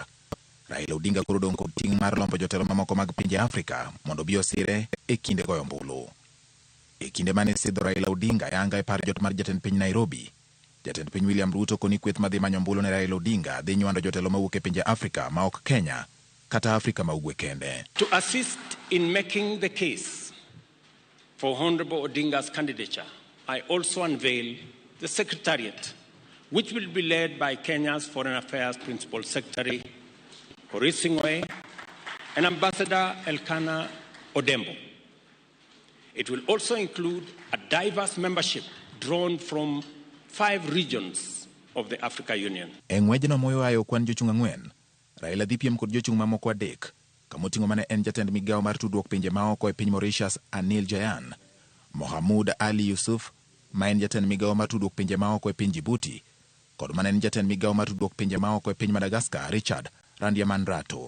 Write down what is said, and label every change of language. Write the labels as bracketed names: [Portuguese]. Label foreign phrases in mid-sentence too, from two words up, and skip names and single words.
[Luo (Kenya and Tanzania)] Raila Odinga koro dong' kod ting' mar lombo jotelo mamoko mag pinje Afrika mondo bi osire e kinde goyo ombulu. E kinde mane sidho Raila Odinga yanga e par jot mar jatend piny Nairobi, jatend piny William Ruto koni kweth madhi manyo ombulu ne Raila Odinga dhi nywando jotelo mawuok e pinje Afrika ma ok Kenya kata Afrika ma ugwe kende. [English] To assist in making the case for Honorable Odinga's candidature, I also unveil the Secretariat, which will be led by Kenya's Foreign Affairs Principal Secretary, Horace Sing'oei, and Ambassador Elkanah Odembo. It will also include a diverse membership drawn from 5 regions of the Africa Union. [Luo (Kenya and Tanzania)] Eng'wejno moyo ayo kwan jochung' ang'wen, Raila dhi piem kod jochung' mamoko adek, kamoting'o mane en jatend migawo mar tudruok pinje maoko e piny Mauritius Anil Jayan, Mohamud Ali Yusuf, ma en jatend migawo mar tudruok pinje maoko e piny Djibouti, kod mane en jatend migawo mar tudruok pinje maoko e piny Madagascar Richard Randiamandrato.